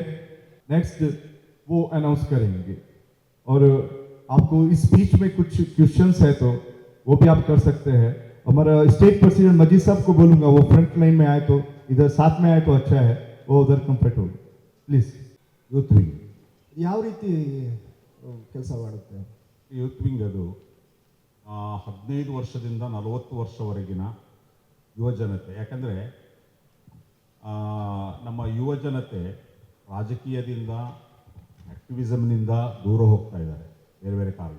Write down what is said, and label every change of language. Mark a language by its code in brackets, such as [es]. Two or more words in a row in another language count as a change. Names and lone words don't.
[hi] नेक्स्ट वो अनाउंस करेंगे और आपको इस स्पीच में कुछ क्वेश्चंस है तो वो भी आप कर सकते हैं। हमारा [en] state president [hi] मजीद साहब को बोलूंगा वो [en] front line [hi] में आए तो, इधर साथ में आए तो अच्छा है, वो उधर कंफर्ट होगी प्लीज। [en] youth wing [kn] ಯಾವ ರೀತಿ ಕೆಲಸ ಮಾಡುತ್ತೆ? [en] youth wing [kn] ಅದು 15 ವರ್ಷದಿಂದ 40 ವರ್ಷವರೆಗಿನ ಯುವಜನತೆ, ಯಾಕಂದರೆ ನಮ್ಮ ಯುವಜನತೆ ರಾಜಕೀಯದಿಂದ, ಆಕ್ಟಿವಿಸಮ್ನಿಂದ ದೂರ ಹೋಗ್ತಾ ಇದ್ದಾರೆ ಬೇರೆ ಬೇರೆ ಕಾರಣ.